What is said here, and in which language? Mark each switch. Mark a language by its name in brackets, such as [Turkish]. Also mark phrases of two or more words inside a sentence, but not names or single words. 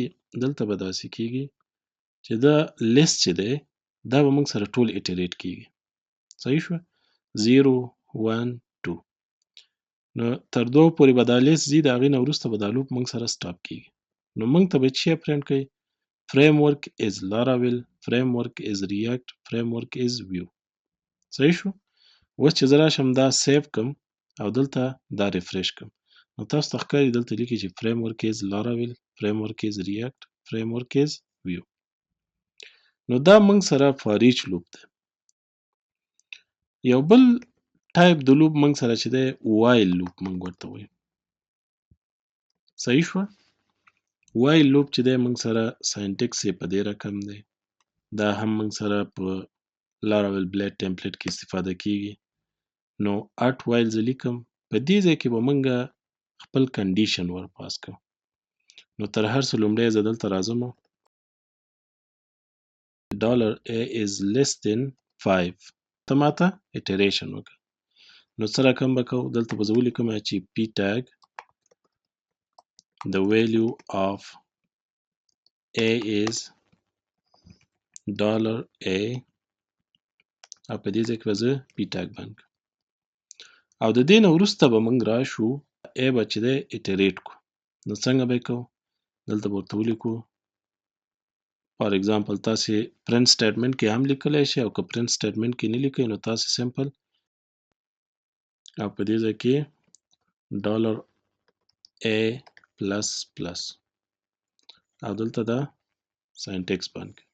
[Pashto] دلته به داسې کیږي چې دا لیست چې دی دا به موږ سره ټول ایټریټ کیږي. صحیح شو؟ 0 1 2. نو تر 2 پورې به دا لیست ځي، د هغې نه وروسته به دا لوپ موږ سره سټاپ کیږي. نو موږ ته به څه پرنټ کوي؟ [English] framework as Laravel, framework as React, framework as Vue. [Pashto] صحیح شو؟ اوس چې زه راشم دا سیو کم او دلته دا ریفریش کم، نو تاسو ته ښکاري دلته لیکي چې [English] framework as Laravel, framework as React, framework as Vue. [Pashto] نو دا موږ سره [English] for each loop [Pashto] دی. یو بل ټایپ د لوپ موږ سره چې دی [English] while loop [Pashto] موږ ورته وایو. صحیح شو؟ [English] while loop [Pashto] چې دی موږ سره ساینټکس یې په دې رقم دی. دا هم موږ سره په [English] Laravel Blade template [Pashto] کې استفاده کیږي. نو [English] @while [Pashto] زه لیکم، په دې ځای کې به موږ خپل کنډیشن ور پاس کوو. نو تر هر څه لومړی زه دلته راځم [English] $a is less than 5، [Pashto] ته ماته ایټریشن وکړه. نو څه رقم به کوو؟ دلته به زه ولیکم چې [English] p tag the value of a is $a، [Pashto] او په دې ځای کې به زه [English] p tag [Pashto] باندې کړم. او د دې نه وروسته به موږ راشو a به چې دی ایټریټ کو. نو څنګه به یې کوو؟ دلته به ورته ولیکو [English] for example [Pashto] تاسې [English] print statement [Pashto] کې هم لیکلی شئ، او که [English] print statement [Pashto] کې نه لیکئ نو تاسې سمپل او په دې ځای کې $a [English] plus plus [Pashto] او دلته دا ساینټکس باندې کړئ.